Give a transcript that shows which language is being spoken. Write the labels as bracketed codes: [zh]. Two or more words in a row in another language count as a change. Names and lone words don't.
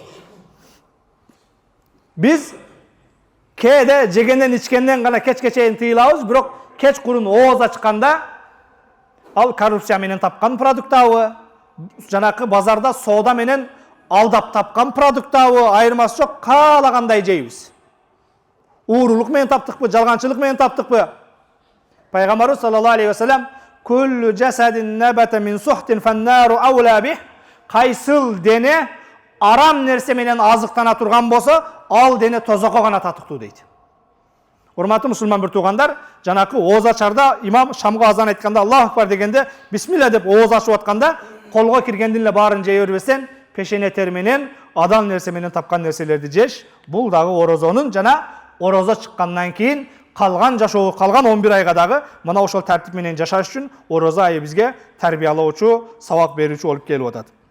[ky] Биз кээде жегенден ичкенден гана кечке чейин тыйылабыз, бирок кеч курун ооз ачканда ал коррупция менен тапкан продуктабы, жанакы базарда соода менен алдап тапкан продуктабы, айырмасы жок, каалагандай жейбиз. Уурулук менен таптыкпы, жалганчылык менен таптыкпы? [ar] Пайгамбарыбыз صلى الله عليه وسلم كل جسد نبت من سحت فالنار أولى به. [ky] Кайсыл дене арам нерсе менен азыктана турган болсо, ал дене тозокко гана татыктуу дейт. Урматтуу мусулман бир туугандар, жанакы ооз ачарда имам шамга азан айтканда [ar] الله أكبر [ky] дегенде бисмилла деп ооз ачып атканда, колго киргенден эле баарын жей бербесен, пешене тер менен, адал нерсе менен тапкан нерселерди жеш, бул дагы орозонун жана орозо чыккандан кийин калган жашоо, калган 11 айга дагы мына ошол тартип менен жашаш үчүн орозо айы бизге тарбиялоочу, сабак берүүчү болуп келип атат.